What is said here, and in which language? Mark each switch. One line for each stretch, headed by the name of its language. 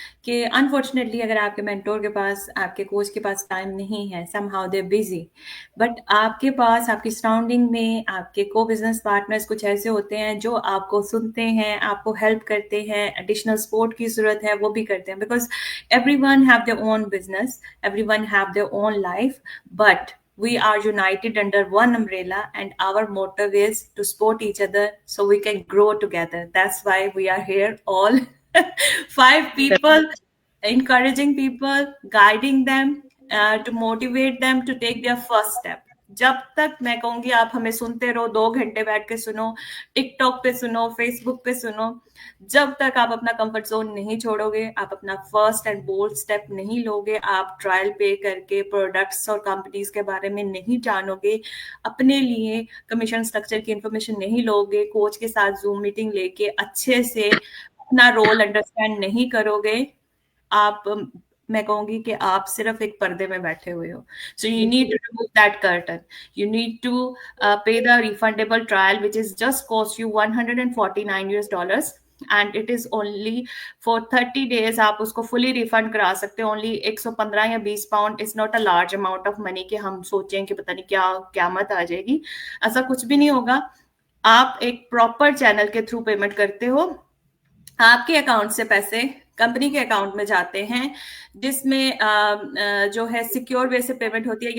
Hindi: कि अनफॉर्चुनेटली अगर आपके मेंटोर के पास, आपके कोच के पास टाइम नहीं है,
English: somehow they busy,
Hindi: बट आपके पास, आपकी सराउंडिंग में आपके को बिजनेस पार्टनर्स कुछ ऐसे होते हैं जो आपको सुनते हैं, आपको हेल्प करते हैं, एडिशनल सपोर्ट की जरूरत है वो भी करते हैं,
English: Because everyone have their own business, everyone have their own life, but we are united under one umbrella, and our motive is to support each other so we can grow together. That's why we are here all 5 people, encouraging people, guiding them, to motivate them to take their first step.
Hindi: जब तक मैं कहूंगी आप हमें सुनते रहो, 2 घंटे बैठ के सुनो, टिकटॉक पे सुनो, फेसबुक पे सुनो, जब तक आप अपना कंफर्ट जोन नहीं छोड़ोगे, आप अपना फर्स्ट एंड बोल्ड स्टेप नहीं लोगे, आप ट्रायल पे करके प्रोडक्ट्स और कंपनीज के बारे में नहीं जानोगे, अपने लिए कमीशन स्ट्रक्चर की इंफॉर्मेशन नहीं लोगे, कोच के साथ जूम मीटिंग लेके अच्छे से अपना रोल अंडरस्टैंड नहीं करोगे, आप मैं कहूंगी कि आप सिर्फ एक पर्दे में बैठे हुए हो.
English: So you need to remove that curtain. You need to pay the refundable trial, which is just cost you $149 and it is only for 30 days.
Hindi: आप उसको fully refund करा सकते हो. Only 115 या 20 pound
English: is not a large amount of money
Hindi: कि हम सोचें कि पता नहीं क्या क़यामत आ जाएगी. ऐसा कुछ भी नहीं होगा. आप एक प्रॉपर चैनल के थ्रू पेमेंट करते हो, आपके अकाउंट से पैसे कंपनी के अकाउंट में जाते हैं, जिसमें जो है सिक्योर वे से पेमेंट होती है.